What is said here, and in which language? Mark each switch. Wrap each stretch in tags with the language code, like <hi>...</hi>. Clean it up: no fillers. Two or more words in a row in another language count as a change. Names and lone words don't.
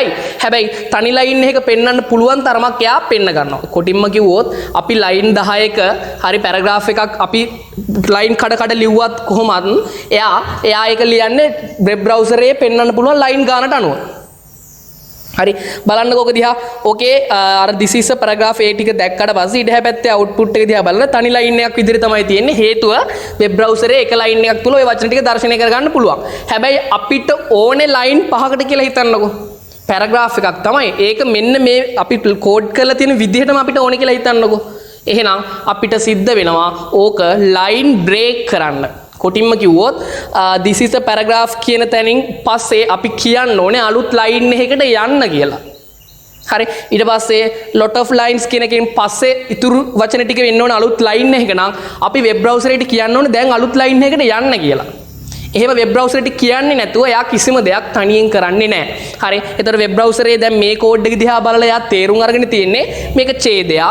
<si>හැබැයි තනි ලයින් එකක පෙන්නන්න පුළුවන් තරමක් එයා පෙන්න ගන්නවා. කොටින්ම කිව්වොත් අපි ලයින් 10ක හරි පැරග්‍රාෆ් එකක් අපි ලයින් කඩ ලිව්වත් කොහොමත් එයා ඒක ලියන්නේ</si> <en>web browser</en> <si>පෙන්නන්න පුළුවන් ලයින් ගානට අනුව. හරි. බලන්නකෝ ඔක දිහා. ඕකේ අර</si> <en>this is a paragraph</en> <si>ඒ ටික දැක්කට පස්සේ ඊට හැපැත්තේ output එක දිහා බලන තනි ලයින් එකක් විදිහට තමයි තියෙන්නේ. හේතුව</si> <en>web browser</en> <si>එක ලයින් එකක් තුල ওই වචන ටික දර්ශනය කරගන්න පුළුවන්. හැබැයි අපිට ඕනේ ලයින් 5කට කියලා හිතන්නකෝ. පැරග්‍රාෆ් එකක් තමයි. ඒක මෙන්න මේ අපි කෝඩ් කරලා තියෙන විදිහටම අපිට ඕනේ කියලා හිතන්නකෝ. එහෙනම් අපිට සිද්ධ වෙනවා ඕක</si> <en>line break</en> <si>කරන්න. කොටින්ම කිව්වොත්</si> <en>this is a paragraph</en> <si>කියන තැනින් පස්සේ අපි කියන්න ඕනේ අලුත් ලයින් එකකට යන්න කියලා. හරි. ඊට පස්සේ</si> <en>lot of lines</en> <si>කියන එකෙන් පස්සේ ඉතුරු වචන ටික වෙන්න ඕනේ අලුත් ලයින් එකක නම් අපි</si> <en>web browser</en> <si>කියන්න ඕනේ දැන් අලුත් ලයින් එකකට යන්න කියලා. එහෙම වෙබ් බ්‍රවුසරේට කියන්නේ නැතුව එයා කිසිම දෙයක් තනියෙන් කරන්නේ නැහැ. හරි. ඒතර</si> <en>web browser</en> <si>දැන් මේ කෝඩ් එක දිහා බලලා එයා තේරුම් අරගෙන තියෙන්නේ මේක ඡේදයක්.</si>